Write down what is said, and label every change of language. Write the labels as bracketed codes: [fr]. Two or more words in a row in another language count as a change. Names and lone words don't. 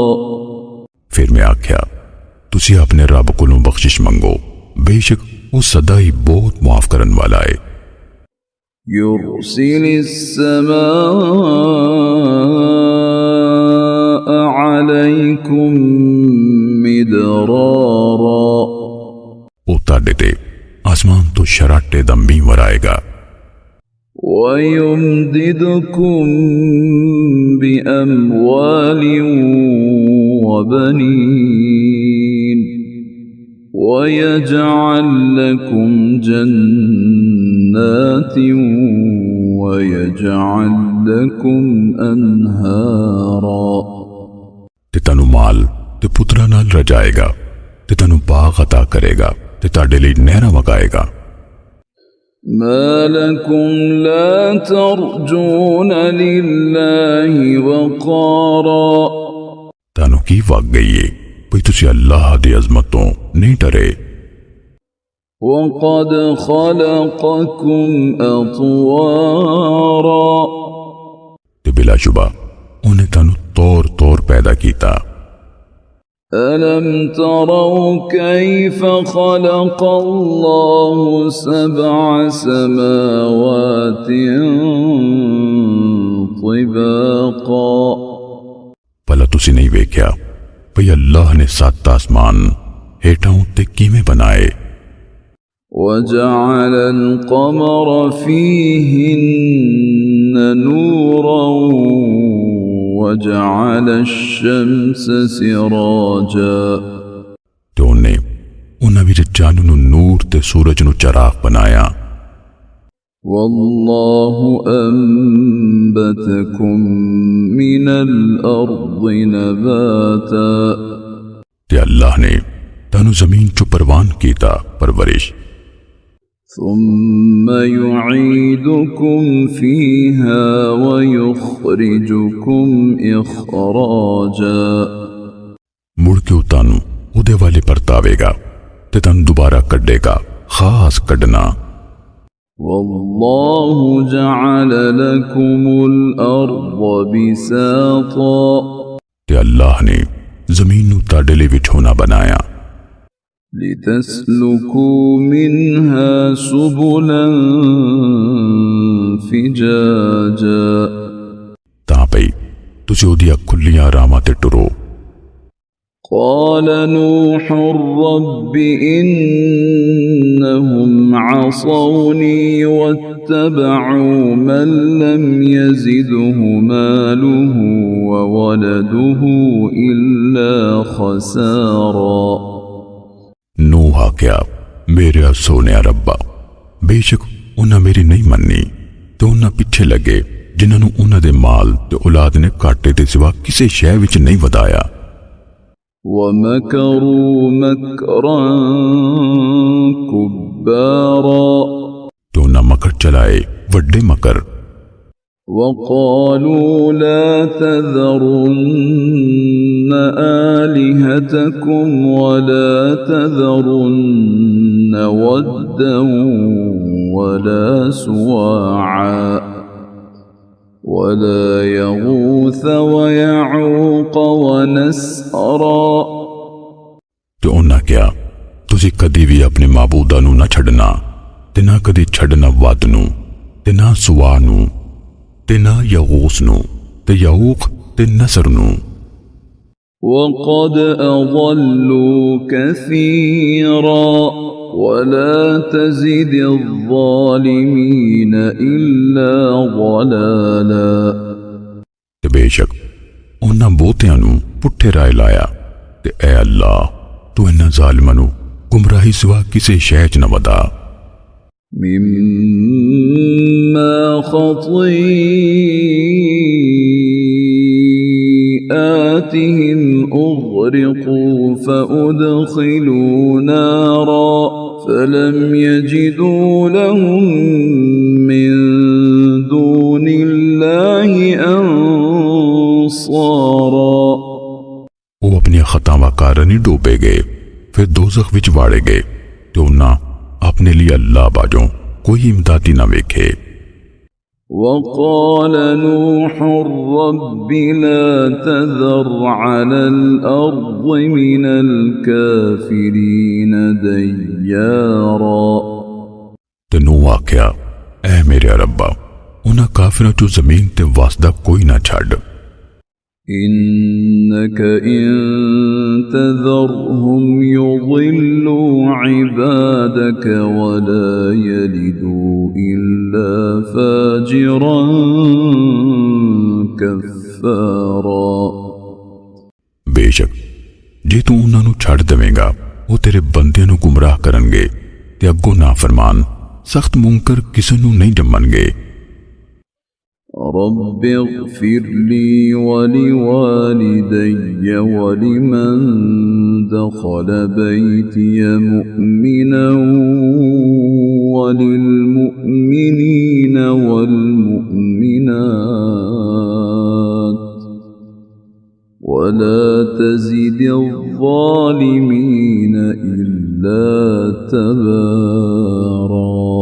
[pa] ਫਿਰ ਮੈਂ ਆਖਿਆ ਤੁਸੀਂ ਆਪਣੇ ਰੱਬ ਕੋਲੋਂ ਬਖ਼ਸ਼ਿਸ਼ ਮੰਗੋ ਬੇਸ਼ੱਕ ਉਹ ਸਦਾ ਹੀ ਬਹੁਤ ਮਾਫ਼ ਕਰਨ ਵਾਲਾ ਹੈ। [ar] يرسل السماء عليكم مدرارا। [pa] ਉਹ ਤੁਹਾਡੇ ਤੇ ਅਸਮਾਨ ਤੋਂ ਸ਼ਰਾਟੇ ਦਾ ਮੀਂਹ ਵਰ੍ਹਾਏਗਾ। [ar] ويمددكم بأموال وبنين ويجعل لكم جنات ويجعل لكم أنهارا। [pa] ਤੇ ਤੁਹਾਨੂੰ ਮਾਲ ਤੇ ਪੁੱਤਰਾਂ ਨਾਲ ਰਜਾਏਗਾ ਤੇ ਤੁਹਾਨੂੰ ਬਾਗ਼ ਅਤਾ ਕਰੇਗਾ ਤੇ ਤੁਹਾਡੇ ਲਈ ਨਹਿਰਾਂ ਵਗਾਏਗਾ। [ar] ما لكم لا ترجون لله وقارا। [pa] ਤੁਹਾਨੂੰ ਕੀ ਵੱਗ ਗਈ ਹੈ ਭਈ ਤੁਸੀਂ ਅੱਲਾਹ ਦੀ ਅਜ਼ਮਤ ਤੋਂ ਨਹੀਂ ਡਰੇ। [ar] وقد خلقكم أطوارا। [pa] ਤੇ ਬਿਲਾਸ਼ੁਬਾ ਉਹਨੇ ਤੁਹਾਨੂੰ ਤੌਰ ਤੌਰ ਪੈਦਾ ਕੀਤਾ। [ar] ألم تروا كيف خلق الله سبع سماوات طباقا [pa] ਭਲਾ ਤੁਸੀਂ ਨਹੀਂ ਵੇਖਿਆ ਭਈ ਅੱਲਾਹ ਨੇ 7 ਅਸਮਾਨ ਹੇਠਾਂ ਉੱਤੇ ਕਿਵੇਂ ਬਣਾਏ। [ar] وجعل القمر فيهن نورا وجعل الشمس سراجا [pa] ਤੇ ਉਹਨਾਂ ਵਿੱਚ ਚੰਨ ਨੂੰ ਨੂਰ ਤੇ ਸੂਰਜ ਨੂੰ ਚਰਾਗ਼ ਬਣਾਇਆ। [ar] والله أنبتكم من الأرض نباتا [pa] ਤੇ ਅੱਲਾਹ ਨੇ ਤੁਹਾਨੂੰ ਜ਼ਮੀਨ ਚੋਂ ਪਰਵਾਨ ਕੀਤਾ ਪਰਵਰਿਸ਼। [ar] ثم يعيدكم فيها ويخرجكم إخراجا [pa] ਮੁੜ ਕੇ ਤੁਹਾਨੂੰ ਓਹਦੇ ਵੱਲੇ ਪਰਤਾਵੇਗਾ ਤੇ ਤੁਹਾਨੂੰ ਦੋਬਾਰਾ ਕੱਢੇਗਾ ਖ਼ਾਸ ਕੱਢਣਾ। [ar] والله جعل لكم الأرض بساطا [pa] ਤੇ ਅੱਲਾਹ ਨੇ ਜ਼ਮੀਨ ਨੂੰ ਤੁਹਾਡੇ ਲਈ ਵਿਛੌਣਾ ਬਣਾਇਆ। [ar] لتسلكوا منها سبلا فجاجا [pa] ਤਾਂ ਪਈ ਤੁਸੀਂ ਓਹਦੀਆਂ ਖੁੱਲ੍ਹੀਆਂ ਰਾਹਾਂ ਤੇ ਟੁਰੋ। [ar] قال نوح رب إنهم عصوني واتبعوا من لم يزده ماله وولده إلا خسارا [pa] ਨੂਹ ਆਖਿਆ ਮੇਰੇ ਸੋਹਣੇ ਰੱਬਾ ਬੇਸ਼ੱਕ ਉਹਨਾਂ ਮੇਰੀ ਨਹੀਂ ਮੰਨੀ ਤੇ ਉਹਨਾਂ ਪਿੱਛੇ ਲੱਗੇ ਜਿਹਨਾਂ ਨੂੰ ਉਹਨਾਂ ਦੇ ਮਾਲ ਤੇ ਔਲਾਦ ਨੇ ਘਾਟੇ ਦੇ ਸਿਵਾ ਕਿਸੀ ਸ਼ੈ ਵਿੱਚ ਨਹੀਂ ਵਧਾਇਆ। [ar] ومكروا مكرا كبارا [pa] ਤੇ ਉਹਨਾਂ ਮਕਰ ਚਲਾਏ ਵੱਡੇ ਮਕਰ। [ar] وقالوا لا تذرن آلهتكم ولا تذرن ودا ولا سواعا ولا يغوث ويعوق ونسرا [pa] ਤੇ ਉਹਨਾਂ ਕਿਹਾ ਤੁਸੀਂ ਕਦੀ ਵੀ ਆਪਣੇ ਮਾਬੂਦਾਂ ਨੂੰ ਨਾ ਛੱਡਣਾ ਤੇ ਨਾ ਕਦੀ ਛੱਡਣਾ ਵੱਦ ਨੂੰ ਤੇ ਨਾ ਸੁਵਾ ਨੂੰ ਤੇ ਨਾ ਯਗ਼ੂਸ ਨੂੰ ਤੇ ਯਊਕ ਤੇ ਨਸਰ ਨੂੰ। [ar] وقد أضلوا كثيرا ولا تزد الظالمين إلا ضلالا [pa] ਤੇ ਬੇਸ਼ੱਕ ਉਹਨਾਂ ਬਹੁਤੀਆਂ ਨੂੰ ਪੁੱਠੇ ਰਾਹ ਲਾਇਆ ਤੇ ਐ ਅੱਲਾਹ ਤੂੰ ਇਹਨਾਂ ਜ਼ਾਲਿਮਾਂ ਨੂੰ ਗੁਮਰਾਹੀ ਸਿਵਾ ਕਿਸੀ ਸ਼ੈ ਚ ਨਾ ਵਧਾ। [ar] مما خطيئاتهم أغرقوا فأدخلوا نارا فلم يجدوا لهم من دون الله أنصارا [pa] ਉਹ ਆਪਣੀਆਂ ਖ਼ਤਾਵਾਂ ਕਾਰਨ ਹੀ ਡੋਬੇ ਗਏ ਫਿਰ ਦੋਜ਼ਖ਼ ਵਿੱਚ ਵਾੜੇ ਗਏ ਤੇ ਉਹਨਾਂ ਆਪਣੇ ਲਈ ਅੱਲਾਹ ਬਾਝੋਂ ਕੋਈ ਇਮਦਾਦੀ ਨਾ ਵੇਖੇ। [ar] وقال نوح رب لا تذر على الأرض من الكافرين ديارا [pa] ਤੇ ਨੂਹ ਆਖਿਆ ਐ ਮੇਰੇ ਰੱਬਾ ਉਹਨਾਂ ਕਾਫ਼ਿਰਾਂ ਚੋਂ ਜ਼ਮੀਨ ਤੇ ਵੱਸਦਾ ਕੋਈ ਨਾ ਛੱਡ। [ar] إنك إن تذرهم يضلوا عبادك ولا يلدوا إلا فاجرا كفارا [pa] ਬੇਸ਼ੱਕ ਜੇ ਤੂੰ ਉਹਨਾਂ ਨੂੰ ਛੱਡ ਦੇਵੇਂਗਾ ਉਹ ਤੇਰੇ ਬੰਦਿਆਂ ਨੂੰ ਗੁਮਰਾਹ ਕਰਨਗੇ ਤੇ ਅੱਗੋਂ ਨਾਫ਼ਰਮਾਨ ਸਖ਼ਤ ਮੁਨਕਰ ਕਿਸੇ ਨੂੰ ਨਹੀਂ ਜੰਮਣਗੇ। [ar] رب اغفر لي ولوالدي ولمن دخل بيتي مؤمنا وللمؤمنين والمؤمنات ولا تزد الظالمين إلا تبارا